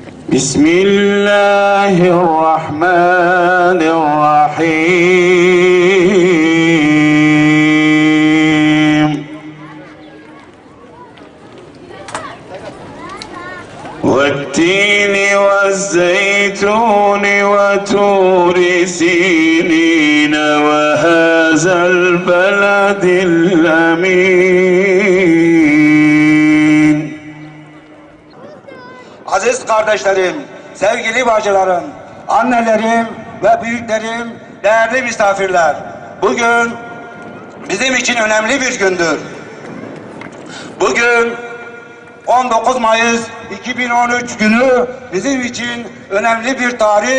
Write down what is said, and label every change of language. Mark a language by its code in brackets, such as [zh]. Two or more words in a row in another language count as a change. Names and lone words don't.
[ar] بسم الله الرحمن الرحيم والتين والزيتون وتور سينين وهذا البلد الأمين. [tr] Aziz kardeşlerim, sevgili bacılarım, annelerim ve büyüklerim, değerli misafirler. Bugün bizim için önemli bir gündür. Bugün 19 Mayıs 2013 günü bizim için önemli bir tarih.